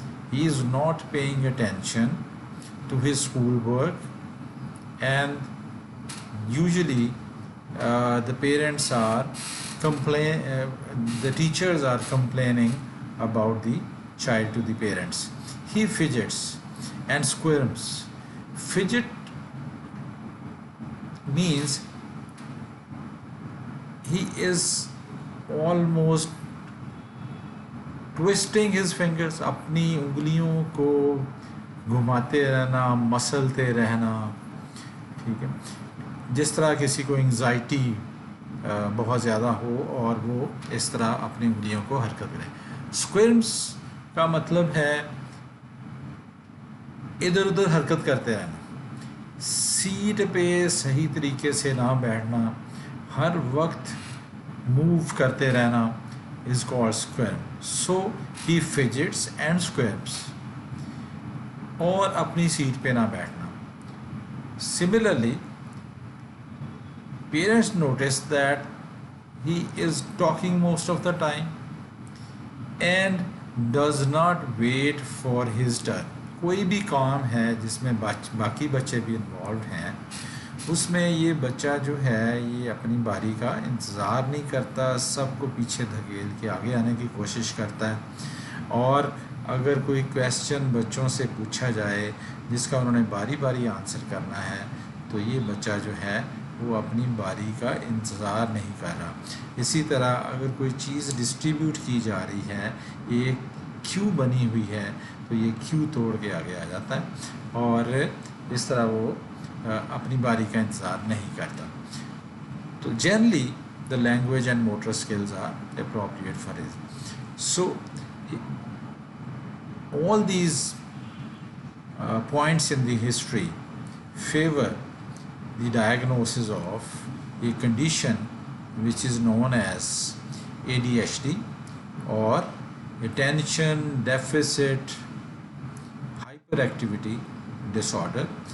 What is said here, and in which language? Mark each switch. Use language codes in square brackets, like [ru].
[en] He is not paying attention to his schoolwork, and usually the parents are the teachers are complaining about the child to the parents. He fidgets and squirms. Fidget means he is almost twisting his fingers, [hi] अपनी उंगलियों को घुमाते रहना, मसलते रहना, ठीक है, जिस तरह किसी को एंग्जाइटी बहुत ज़्यादा हो और वो इस तरह अपनी उंगलियों को हरकत करे. स्क्विर्म्स का मतलब है इधर उधर हरकत करते रहना, सीट पे सही तरीके से ना बैठना, हर वक्त मूव करते रहना [en] is called squirm. So he fidgets and squirms, [hi] और अपनी सीट पे ना बैठना. [en] Similarly, parents notice that he is talking most of the time and does not wait for his turn. [hi] कोई भी काम है जिसमें बाकी बच्चे भी इन्वॉल्व हैं, उसमें ये बच्चा जो है ये अपनी बारी का इंतज़ार नहीं करता, सबको पीछे धकेल के आगे आने की कोशिश करता है. और अगर कोई क्वेश्चन बच्चों से पूछा जाए जिसका उन्होंने बारी बारी आंसर करना है, तो ये बच्चा जो है वो अपनी बारी का इंतज़ार नहीं कर रहा. इसी तरह अगर कोई चीज़ डिस्ट्रीब्यूट की जा रही है, एक क्यू बनी हुई है, तो ये क्यू तोड़ के आगे आ जाता है और इस तरह वो अपनी बारी का इंतज़ार नहीं करता. [en] तो generally the language and motor skills are appropriate for his. So all these points in the history favor the diagnosis of a condition which is known as ADHD, or attention deficit hyperactivity disorder.